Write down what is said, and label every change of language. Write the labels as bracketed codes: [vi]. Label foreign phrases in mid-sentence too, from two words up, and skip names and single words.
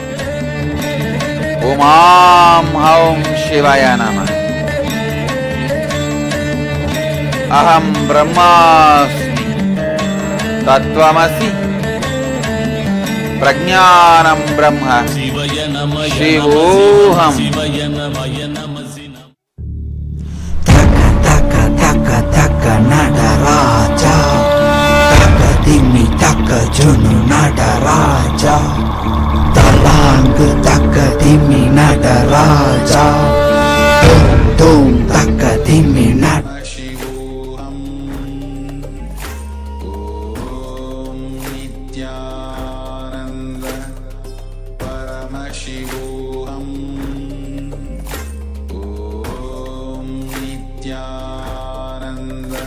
[sa] Om Haum Shivaya Nama. Aham Brahmasmi. Tattvamasi. Prajnanam Brahma. Shivoham. Nadaraja, taka dimi taka junu nadaraja, talang taka dimi nadaraja, tum taka dimi Paramashivoham. Om Nithyananda. Paramashivoham. Om Nithyananda.